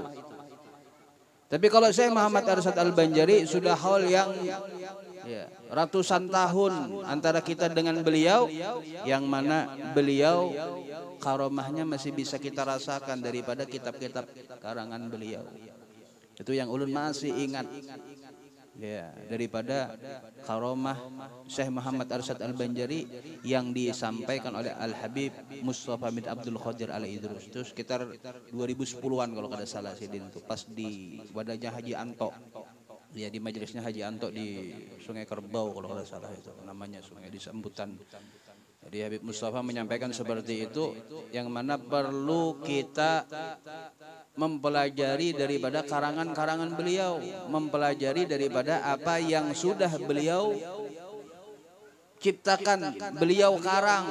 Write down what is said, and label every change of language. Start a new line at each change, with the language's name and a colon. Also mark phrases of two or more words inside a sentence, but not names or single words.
Indonesian: Tapi kalau saya Muhammad Arsyad Al-Banjari sudah hal yang ya, ratusan tahun antara kita dengan beliau, yang mana beliau karomahnya masih bisa kita rasakan daripada kitab-kitab karangan beliau. Itu yang ulun masih ingat ya, daripada karomah Syekh Muhammad Arsyad Al-Banjari yang disampaikan oleh Al-Habib Mustafa bin Abdul Qadir Al-Idrus. Itu sekitar 2010-an kalau kada salah Sidin itu, pas di wadahnya Haji Anto. Ya, di majelisnya Haji Anto di Sungai Kerbau kalau kada salah itu namanya, sungai di Sambutan. Jadi Habib Mustafa menyampaikan seperti itu, yang mana perlu kita mempelajari daripada karangan-karangan beliau, mempelajari daripada apa yang sudah beliau ciptakan, beliau karang.